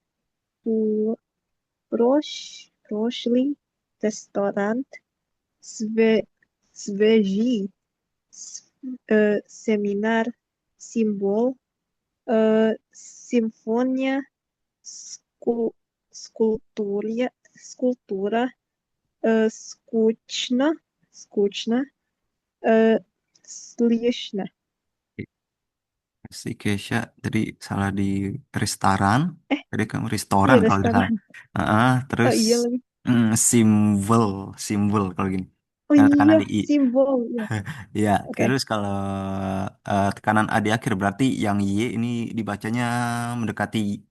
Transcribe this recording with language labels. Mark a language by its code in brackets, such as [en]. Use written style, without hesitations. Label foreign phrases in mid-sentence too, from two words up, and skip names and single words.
[ru] Прошлый, Ресторан, Свежий, Семинар, Символ, Симфония, ску- скульптура, скучно, слышно. [id] Si Kesha tadi salah di restoran. Eh, Tadi kamu iya restoran kalau nggak salah. restoran. Oh Terus iya lagi. simbol, simbol kalau gini. Oh Tekanan iya, di I. simbol. Ya, Ya, oke. terus kalau tekanan A di akhir berarti yang Y ini dibacanya mendekati I.